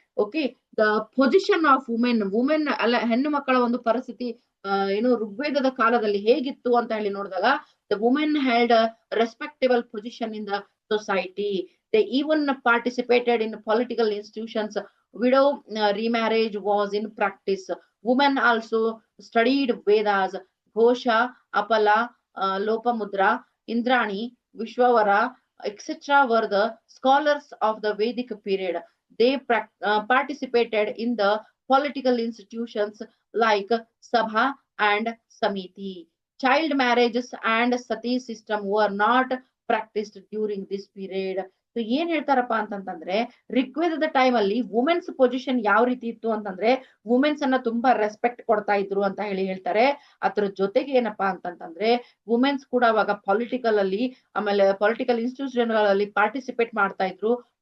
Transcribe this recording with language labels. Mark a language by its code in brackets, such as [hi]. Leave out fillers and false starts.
[kn] Okay, the position of women ಅಲ್ಲ, ಹೆಣ್ಣು ಮಕ್ಕಳ ಒಂದು ಪರಿಸ್ಥಿತಿ ಏನು ಋಗ್ವೇದದ ಕಾಲದಲ್ಲಿ ಹೇಗಿತ್ತು ಅಂತ ಹೇಳಿ ನೋಡಿದಾಗ, [en] The women had respectable position in the society. They even participated in political institutions. Widow remarriage was in practice. Women also studied Vedas. Ghosha, Apala, Lopamudra, Indrani, Vishwavara, etc. were the scholars of the Vedic period. They participated in the political institutions like Sabha and Samiti. Child marriages and sati system were not practiced during this period. [kn] So ಏನ್ ಹೇಳ್ತಾರಪ್ಪ ಅಂತಂತಂದ್ರೆ, ಋಗ್ವೇದದ time ಅಲ್ಲಿ women's position ಯಾವ ರೀತಿ ಇತ್ತು ಅಂತಂದ್ರೆ, women's ಅನ್ನ ತುಂಬಾ respect ಕೊಡ್ತಾ ಇದ್ರು ಅಂತ ಹೇಳ್ತಾರೆ. ಅದ್ರ ಜೊತೆಗೆ ಏನಪ್ಪಾ ಅಂತಂತಂದ್ರೆ, ವುಮೆನ್ಸ್ ಕೂಡ ಅವಾಗ ಪೊಲಿಟಿಕಲ್ ಅಲ್ಲಿ, ಆಮೇಲೆ ಪೊಲಿಟಿಕಲ್ ಇನ್ಸ್ಟಿಟ್ಯೂಷನ್ ಗಳಲ್ಲಿ ಪಾರ್ಟಿಸಿಪೇಟ್ ಮಾಡ್ತಾ ಇದ್ರು.